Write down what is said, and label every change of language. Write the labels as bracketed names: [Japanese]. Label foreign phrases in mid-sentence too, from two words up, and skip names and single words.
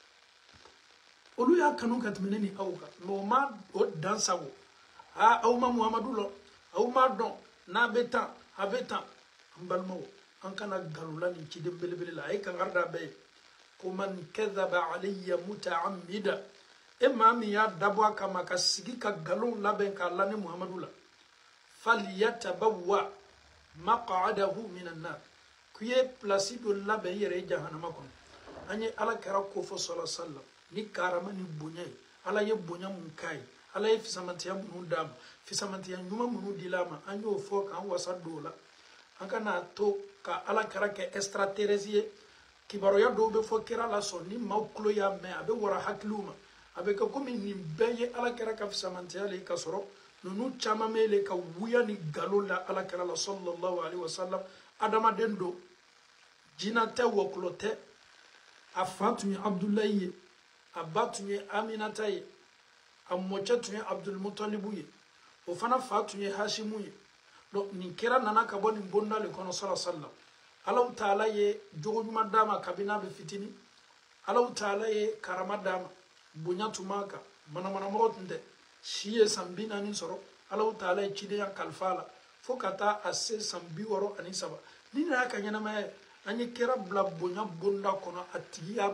[Bambara] olu y'a kanu ka tɛmɛ ne ni aw kan mais o ma o dansago aw ma Muhamadu lɔ aw ma dɔn n'a bɛ tan a bɛ tan an balimaw an kana galula nin ciden belebele la a ye kankari da bɛɛ ye ko [Arabic] من كذب علي متعمدا [Bambara] e maa min y'a dabɔ a kama ka sigi ka galon labɛn k'a la ne Muhamadu la [Arabic] فليتبوأ مقعده من النار [Bambara] k'u ye place dɔ labɛn i yɛrɛ ye jahanama kɔnɔ an ye ala kɛra ko fɔ [Arabic] صلى الله عليه وسلم [Bambara] ni karama ni bonya ye ala ye bonya mun k'a ye ala ye fisamantiya minnu d'a ma fisamantiya ɲuman minnu dila a ma an y'o fɔ k'an wasa don o la an kana to ka ala kɛra kɛ extraterrestre ye kibaruya dɔw bɛ fɔ kira la sɔn ni maaw tulo y'a mɛn a bɛ wara hakiliw ma a bɛ kɛ komi nin bɛɛ ye ala kɛra ka fisamantiya le ka sɔrɔ ninnu caman bɛ le ka wuya ni nkalon la ala kɛra la [Arabic] صلى الله عليه وسلم [Bambara] adamaden don jinɛ tɛ wɔkulɔ tɛ a fa tun ye Abdulayi ye a ba tun ye Aminata ye a mɔcɛ tun ye Abdulmutalibu ye o fana fa tun ye Hashimu ye donc nin kɛra nana ka bɔ nin bonda le kɔnɔ [Arabic] صلى الله عليه وسلم [Bambara] Alahu Taala ye jogo ɲuman d'a ma kabini a bɛ fitini Alahu Taala ye karama d'a ma bonya tun b'a kan manamanamɔgɔ tun tɛ si ye san 40 sɔrɔ Alahu Taala ye cidenya kalifa a la fo ka taa a se san 63 ni y'a ka ɲɛnamaya ye an ye kɛra bila bonya bonda kɔnɔ a tigi y'a